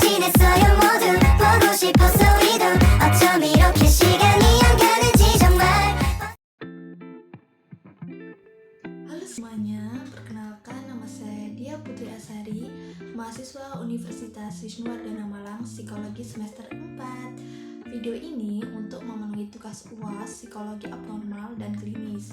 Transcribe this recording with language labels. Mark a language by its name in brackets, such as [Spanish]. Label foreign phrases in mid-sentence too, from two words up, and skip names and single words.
[Korean] 있어요 모두 보고 싶었어 우리도 어쩜 이렇게 시간이 안 가는지 정말. [Indonesian] Halo semuanya, perkenalkan nama saya Dia Putri Asari, mahasiswa Universitas Wisnuwardana Malang, Psikologi semester 4. Video ini untuk memenuhi tugas UAS Psikologi Abnormal dan Klinis.